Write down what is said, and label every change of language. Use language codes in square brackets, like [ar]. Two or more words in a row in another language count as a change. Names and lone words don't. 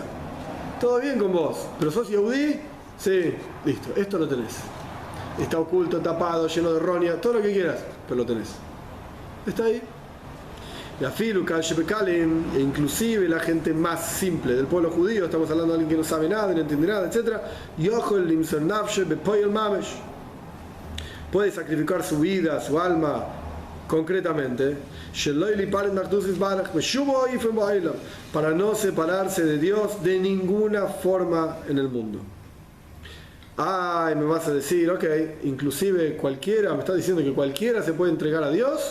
[es] Todo bien con vos, pero sos yehudí, sí, listo, esto lo tenés. Está oculto, tapado, lleno de roña, todo lo que quieras, pero lo tenés. Está ahí. Y [he] אפילו שבקלים, [es] e inclusive la gente más simple del pueblo judío, estamos hablando de alguien que no sabe nada, no entiende nada, etc. [he] יכול למסור נפשו בפועל ממש. [es] Puede sacrificar su vida, su alma, concretamente, para no separarse de Dios de ninguna forma en el mundo. Me vas a decir, ok, inclusive cualquiera, me está diciendo que cualquiera se puede entregar a Dios.